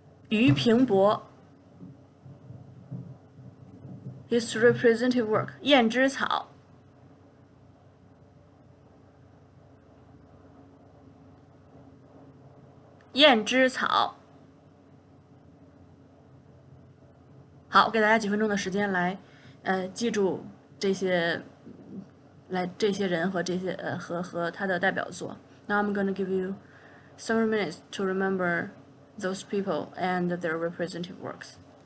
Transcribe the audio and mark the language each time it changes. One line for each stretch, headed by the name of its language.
English: 俞平伯 his representative work 燕之草燕之草。
Chinese: 好，给大家几分钟的时间来，记住这些人和这些和他的代表作。
English: Now I'm going to give you several minutes to remember those people and their representative works.